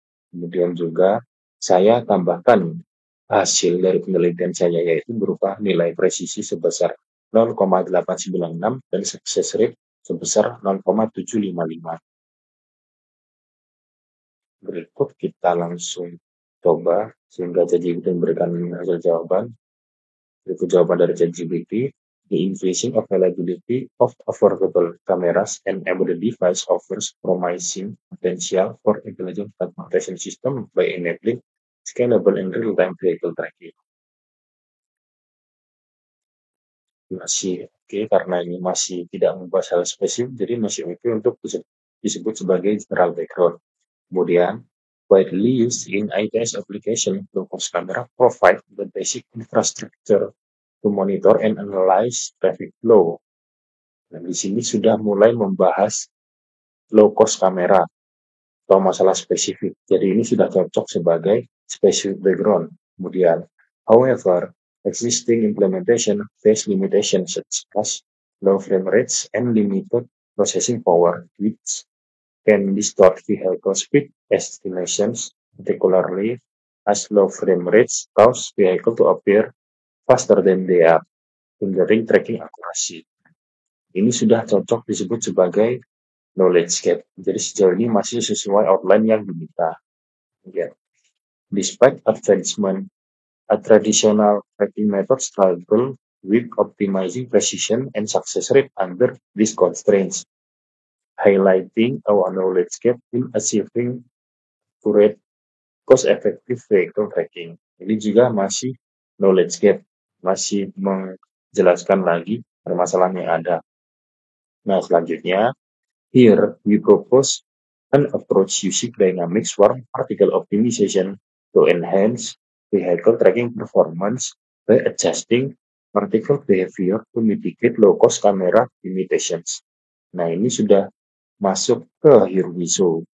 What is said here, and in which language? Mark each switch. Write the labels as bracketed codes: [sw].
[id] Kemudian juga saya tambahkan hasil dari penelitian saya, yaitu berupa nilai presisi sebesar 0,896 dan success rate sebesar 0,755. Berikut kita langsung coba sehingga ChatGPT memberikan hasil jawaban. Berikut jawaban dari ChatGPT. [en] The increasing availability of affordable cameras and embedded device offers promising potential for intelligent transportation system by enabling scalable and real-time vehicle tracking. [id] Masih oke, karena ini masih tidak membahas hal spesifik, jadi masih oke untuk disebut sebagai general background. Kemudian, [en] widely used in ITS application, low-cost camera provide the basic infrastructure to monitor and analyze traffic flow. [id] Dan di sini sudah mulai membahas low-cost kamera atau masalah spesifik. Jadi ini sudah cocok sebagai specific background. Kemudian, [en] however, existing implementation face limitations such as low frame rates and limited processing power, which can distort vehicle speed estimations, particularly as low frame rates cause vehicle to appear faster than they are, hindering tracking accuracy. [id] Ini sudah cocok disebut sebagai knowledge gap. Jadi sejauh ini masih sesuai outline yang diminta. [en] Yeah. Despite advancement, a traditional tracking method struggle with optimizing precision and success rate under these constraints, highlighting our knowledge gap in achieving accurate, cost-effective vehicle tracking. [id] Ini juga masih knowledge gap, masih menjelaskan lagi permasalahan yang ada. Nah, selanjutnya, [en] here we propose an approach using dynamic swarm particle optimization to enhance vehicle tracking performance by adjusting particle behavior to mitigate low-cost camera limitations. [id] Nah, ini sudah masuk ke [en] here we show.